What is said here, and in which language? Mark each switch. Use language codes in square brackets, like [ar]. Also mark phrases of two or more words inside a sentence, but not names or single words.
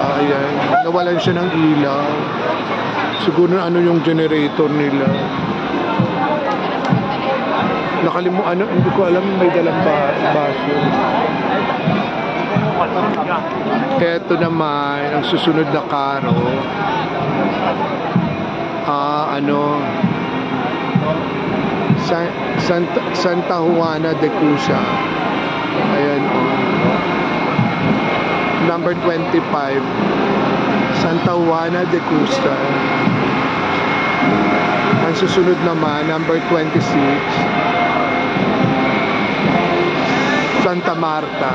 [tl] Ayan. Nawalan siya ng ilaw. Siguro ano yung generator nila. Hindi ko alam, may dalang baso. Ito naman ang susunod na karo. Santa Juana de Cusa. Ayan, number 25, Santa Juana de Cusa. Ang susunod naman, number 26, Santa Marta.